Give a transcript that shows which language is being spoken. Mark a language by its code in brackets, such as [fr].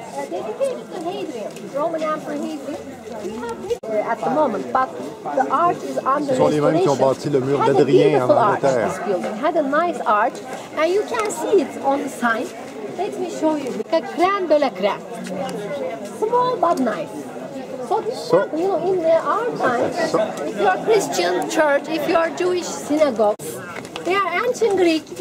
[en] Dedicated to Hadrian, Roman Emperor Hadrian. We have at the moment, but the arch is under [fr] Ce sont les mêmes qui ont bâti le mur d'Adrien en Angleterre. [en] Had a nice arch, and you can see it on the sign. Let me show you. A crème de la crème. Small but nice. So this one, you know, in our time, if you are Christian church, if you are Jewish synagogue, they are ancient Greek.